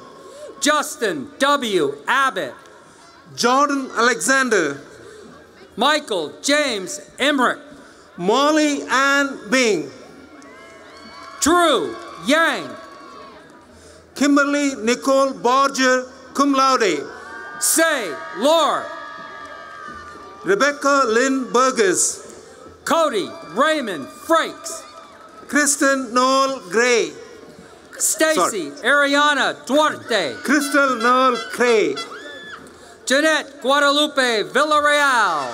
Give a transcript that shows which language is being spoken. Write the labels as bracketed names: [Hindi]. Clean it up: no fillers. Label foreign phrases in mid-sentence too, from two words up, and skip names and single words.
[English] Justin W. Abbott, Jordan Alexander, Michael James Emmerich, Molly Ann Bing, Drew Yang, Kimberly Nicole Borger, [Latin] cum laude, [English] Say Lord, Rebecca Lynn Burgess, Cody Raymond Frakes, Kristen Noel Gray, Stacy Ariana Duarte, Crystal Noel Cray, Jeanette Guadalupe Villarreal,